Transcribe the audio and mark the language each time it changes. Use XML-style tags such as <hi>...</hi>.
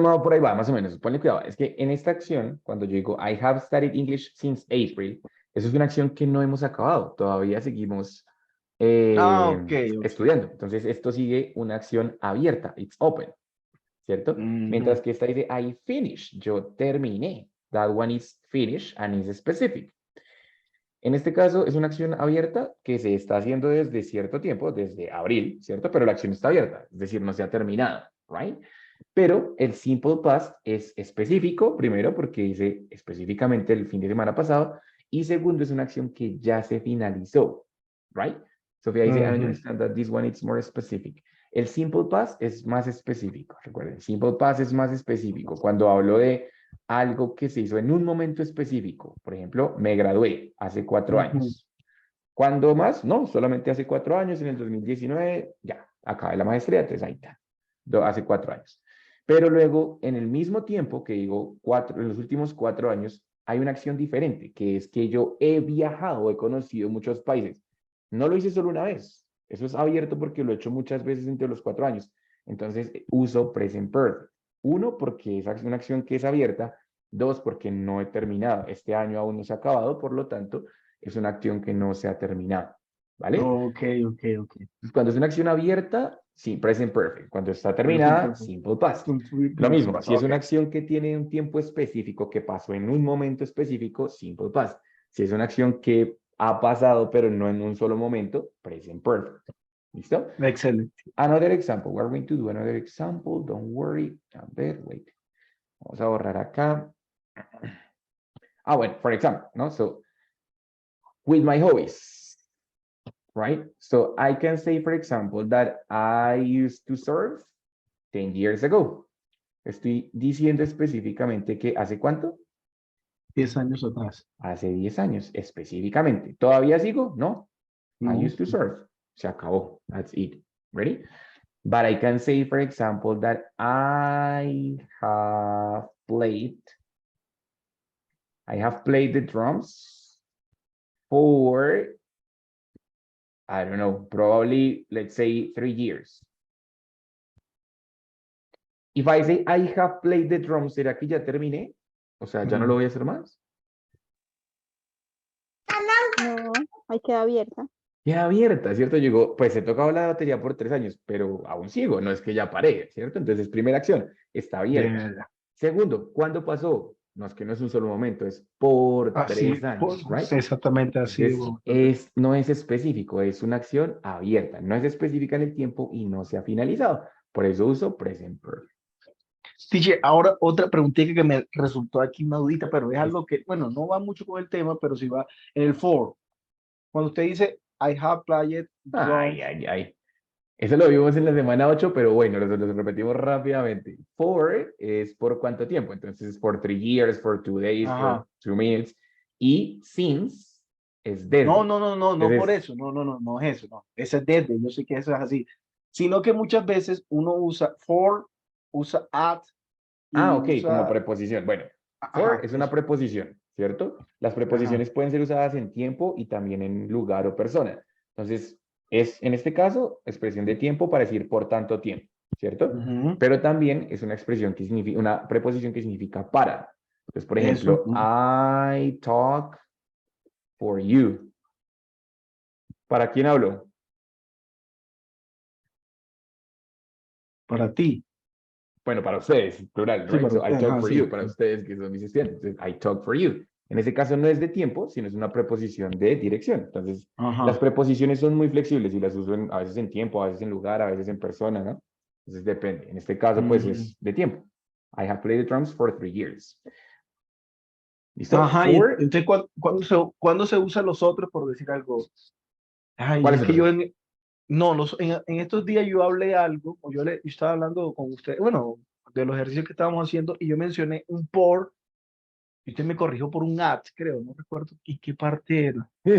<es>No, por ahí va, más o menos. Ponle cuidado. Es que en esta acción, cuando yo digo</es> <en>I have studied English since April,</en> <es>eso es una acción que no hemos acabado. Todavía seguimos Ok. estudiando. Entonces, esto sigue una acción abierta.</es> <en>It's open.</en> <es>¿Cierto? Mientras que esta dice</es> <en>I finished.</en> <es>Yo terminé.</es> <en>That one is finished and is specific.</en> <es>En este caso es una acción abierta que se está haciendo desde cierto tiempo, desde abril, ¿cierto? Pero la acción está abierta, es decir, no se ha terminado, ¿right? Pero el simple past es específico, primero porque dice específicamente el fin de semana pasado, y segundo es una acción que ya se finalizó, ¿right? Sofía dice,</es> <en>I understand that this one is more specific.</en> <es>El simple past es más específico, recuerden, simple past es más específico. Cuando hablo de algo que se hizo en un momento específico, por ejemplo, me gradué hace 4 años. ¿Cuándo más? No, solamente hace 4 años, en el 2019, ya, acabé la maestría, entonces ahí está, hace 4 años. Pero luego, en el mismo tiempo que digo, en los últimos 4 años, hay una acción diferente, que es que yo he viajado, he conocido muchos países. No lo hice solo una vez, eso es abierto porque lo he hecho muchas veces entre los 4 años. Entonces, uso present perfect. 1, porque es una acción que es abierta. 2, porque no he terminado. Este año aún no se ha acabado, por lo tanto, es una acción que no se ha terminado. ¿Vale? Ok. Cuando es una acción abierta, sí, present perfect. Cuando está terminada, simple past. Lo mismo, si es una acción que tiene un tiempo específico, que pasó en un momento específico, simple past. Si es una acción que ha pasado, pero no en un solo momento, present perfect. ¿Listo? Excelente.</es> <en>Another example. We're going to do another example. Don't worry.</en> <es>A ver,</es> <en>wait.</en> <es>Vamos a borrar acá. Bueno, for example, ¿no?</es> <en>So, with my hobbies, right? So I can say, for example, that I used to surf 10 years ago.</en> <es>Estoy diciendo específicamente que ¿hace cuánto? 10 años atrás. Hace 10 años, específicamente. ¿Todavía sigo? No. I No.</es> <en>used to surf.</en> <es>Se acabó.</es> <en>That's it. Ready? But I can say, for example, that I have played the drums for, I don't know, probably, let's say 3 years. If I say I have played the drums,</en> <es>¿será que ya terminé? O sea, ¿ya no lo voy a hacer más? No, ahí queda abierta. Queda abierta, ¿cierto? Yo digo, pues he tocado la batería por 3 años, pero aún sigo, no es que ya paré, ¿cierto? Entonces, primera acción, está abierta. Segundo, ¿cuándo pasó? No, es que no es un solo momento, es por Así, 3 años, right? exactamente así. Entonces, no es específico, es una acción abierta, no es específica en el tiempo y no se ha finalizado. Por eso uso present perfect. Teacher, ahora otra preguntita que me resultó aquí una dudita, pero es algo que, bueno, no va mucho con el tema, pero sí va en el for. Cuando usted dice,</es> <en>I have played drums.</en> <es>Ay. Eso lo vimos en la semana 8, pero bueno, lo repetimos rápidamente. For es por cuánto tiempo. Entonces,</es> <en>for 3 years, for 2 days, for 2 minutes.</en> <es>Y since es desde. No por eso. No es eso. No. Ese es desde. Yo sé que eso es así. Sino que muchas veces uno usa for, usa at. Ok, como preposición. Bueno, for es una preposición, ¿cierto? Las preposiciones pueden ser usadas en tiempo y también en lugar o persona. Entonces, es en este caso expresión de tiempo para decir por tanto tiempo, ¿cierto? Pero también es una expresión que significa, una preposición que significa para. Entonces, por ejemplo,</es> <en>I talk for you.</en> <es>¿Para quién hablo? Para ti. Bueno, para ustedes, plural, Sí,</es> <en>right? So I talk</en> <es>ajá,</es> <en>for</en> <es>sí. you, para ustedes que son mis estudiantes. Entonces,</es> <en>I talk for you.</en> <es>En ese caso no es de tiempo, sino es una preposición de dirección. Entonces, Ajá. las preposiciones son muy flexibles y las uso a veces en tiempo, a veces en lugar, a veces en persona, ¿no? Entonces depende. En este caso, pues es de tiempo.</es> <en>I have played the drums for 3 years.</en> <es>¿Listo? Ajá, y</es> <en>For,</en> <es>entonces, ¿cuándo se usan los otros por decir algo? Ay, ¿cuál es es que el otro? no, en estos días yo hablé algo, o yo estaba hablando con usted, bueno, de los ejercicios que estábamos haciendo, y yo mencioné un por, y usted me corrigió por un at, creo, no recuerdo, ¿y qué parte era?</es>